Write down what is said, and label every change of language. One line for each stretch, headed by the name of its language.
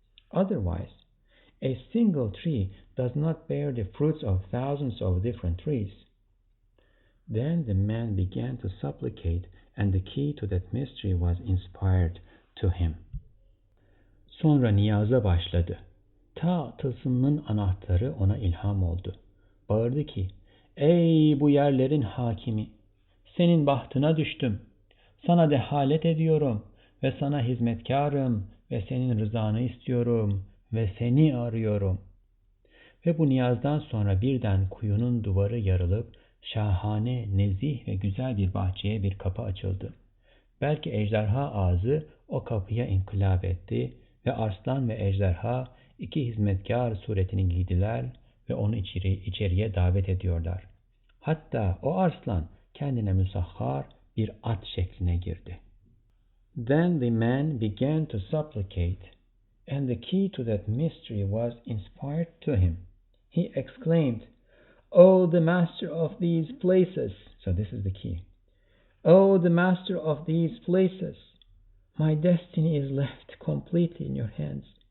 English: Otherwise, a single tree does not bear the fruits of thousands of different trees. Then the man began to supplicate, and the key to that mystery was inspired to him.
Turkish: Sonra niyaza başladı. Ta tılsımın anahtarı ona ilham oldu. Bağırdı ki, "Ey bu yerlerin hakimi! Senin bahtına düştüm. Sana dehalet ediyorum ve sana hizmetkarım ve senin rızanı istiyorum ve seni arıyorum." Ve bu niyazdan sonra birden kuyunun duvarı yarılıp şahane, nezih ve güzel bir bahçeye bir kapı açıldı. Belki ejderha ağzı o kapıya inkılap etti ve arslan ve ejderha iki hizmetkar suretini giydiler ve onu içeriye davet ediyorlar. Hatta o arslan kendine müsahhar bir at şekline girdi.
English: Then the man began to supplicate, and the key to that mystery was inspired to him. He exclaimed, "O the master of these places," so this is the key, "O the master of these places, my destiny is left completely in your hands."